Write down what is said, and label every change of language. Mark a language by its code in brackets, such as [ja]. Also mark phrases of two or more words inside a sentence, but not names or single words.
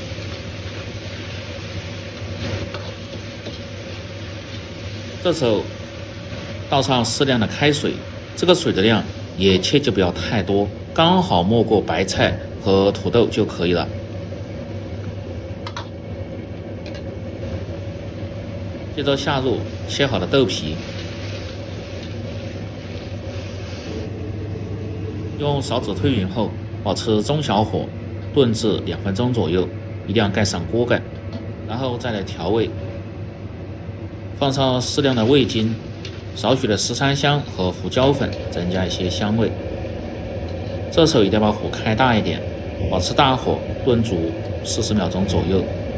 [zh] 這時候倒上適量的開水，這個水的量也切記不要太多，剛好没過白菜和土豆就可以了。接着下入切好的豆皮，用勺子推匀後，保持中小火燉至2分鐘左右，一定要蓋上鍋蓋，然後再來調味，放上適量的味精，少許的十三香和胡椒粉，增加一些香味。這時候一定要把火開大一點，保持大火燉煮40秒鐘左右。